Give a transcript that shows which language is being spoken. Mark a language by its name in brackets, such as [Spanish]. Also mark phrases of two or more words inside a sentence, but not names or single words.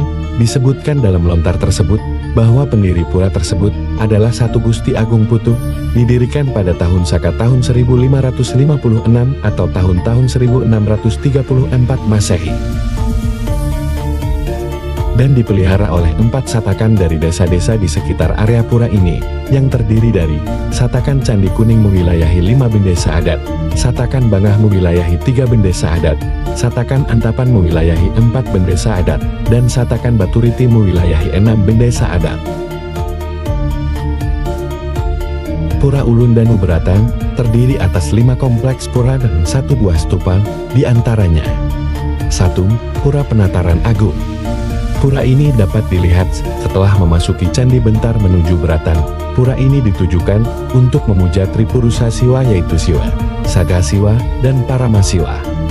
[Indonesian] Disebutkan dalam lontar tersebut bahwa pendiri pura tersebut adalah Satu Gusti Agung Putu, didirikan pada tahun Saka tahun 1556 atau tahun-tahun 1634 Masehi. dan dipelihara oleh 4 satakan dari desa-desa di sekitar area pura ini, yang terdiri dari Satakan Candi Kuning mewilayahi 5 bendesa adat, Satakan Bangah mewilayahi 3 bendesa adat, Satakan Antapan mewilayahi 4 bendesa adat, dan Satakan Baturiti mewilayahi 6 bendesa adat. Pura Ulun Danu Beratan terdiri atas 5 kompleks pura dan 1 buah stupa, di antaranya 1. Pura Penataran Agung. Pura ini dapat dilihat setelah memasuki Candi Bentar menuju Beratan. Pura ini ditujukan untuk memuja Tripurusa Siwa yaitu Siwa, Sadasiwa, dan Paramasiwa.